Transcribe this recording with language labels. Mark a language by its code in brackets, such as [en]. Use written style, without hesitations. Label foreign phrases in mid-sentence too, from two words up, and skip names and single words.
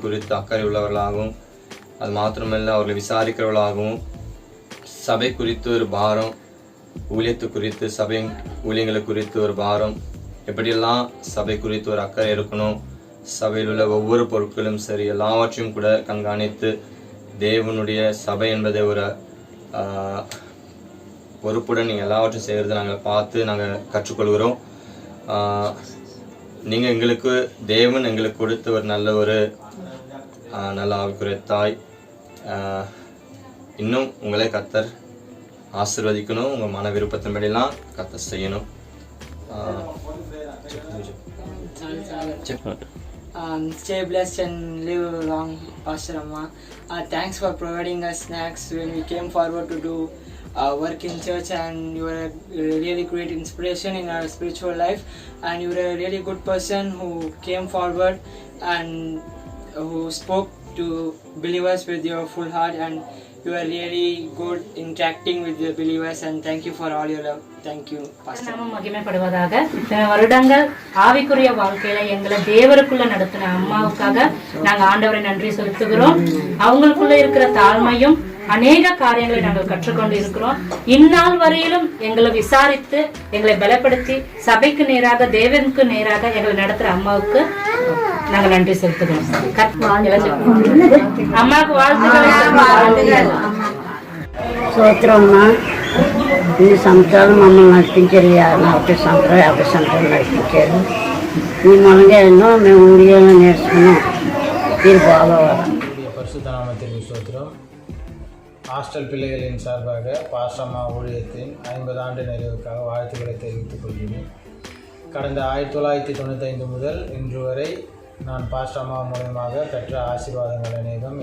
[ta] குறித்து அக்கறை உள்ளவர்களாகவும், அது மாத்திரமல்ல அவர்களை விசாரிக்கிறவர்களாகவும், சபை குறித்து ஒரு பாரம், ஊழியத்து குறித்து சபை ஊழியங்களை குறித்து ஒரு பாரம், எப்படியெல்லாம் சபை குறித்து ஒரு அக்கறை இருக்கணும், சபையில் உள்ள ஒவ்வொரு பொருட்களும் சரி எல்லாவற்றையும் கூட கண்காணித்து தேவனுடைய சபை என்பதை ஒரு பொறுப்புடன் நீங்கள் எல்லாவற்றையும் செய்கிறத நாங்கள் பார்த்து நாங்கள் கற்றுக்கொள்கிறோம். நீங்கள் எங்களுக்கு தேவன் எங்களுக்கு கொடுத்த ஒரு நல்ல ஆவிக்குரிய தாய். இன்னும் உங்களை கர்த்தர் ஆசீர்வதிக்கணும். உங்கள் மன விருப்பத்தின்படிலாம் கர்த்தர் செய்யணும். [en] Stay blessed and live long, Pastor Amma. Thanks for providing us snacks when we came forward to do work in church, and you were a really great inspiration in our spiritual life, and you were a really good person who came forward and who spoke to believers with your full heart, and you are really good interacting with the believers, and thank you for all your love. Thank you, Pastor. [ta] நாமம் மகிமைப்படுவதாக. இத்தனை வருடங்கள் ஆவிக்குரிய வாழ்க்கையில எங்களை தேவருக்குள்ள நடத்தின அம்மாவுக்காக நாங்க ஆண்டவரை நன்றி செலுத்துகிறோம். அவங்களுக்குள்ள இருக்கிற தாழ்மையும் அநேக காரியங்களை நாங்கள் கற்றுக்கொண்டு இருக்கிறோம். இந்நாள் வரையிலும் எங்களை விசாரித்து எங்களை பலப்படுத்தி சபைக்கு நேராக தேவனுக்கு நேராக எங்களை நடத்துற அம்மாவுக்கு நாங்கள் நன்றி செலுத்துகிறோம். அம்மாவுக்கு வாழ்த்துக்கள். [te] స్తోత్రమ్మా. ఇన్ని సంవత్సరాలు మమ్మల్ని నడిపించారు. 40 సంవత్సరాలు 50 సంవత్సరాలు నడిపించారు. మీ మూలంగా ఎన్నో మేము ఊడియాలో నేర్చుకున్నాం. మీరు బాగోవాలి. [ta] பரிசுத்த நாமத்திற்கு ஸ்தோத்திரம். ஹாஸ்டல் பிள்ளைகளின் சார்பாக பாஸ்டம்மா ஊழியத்தின் 50 ஆண்டு நிறைவுக்காக வாழ்த்துக்களை தெரிவித்துக் கொள்கிறேன். கடந்த 1995 முதல் இன்று வரை நான் பாஸ்டம்மா மூலமாக பெற்ற ஆசீர்வாதங்கள் அநேகம்.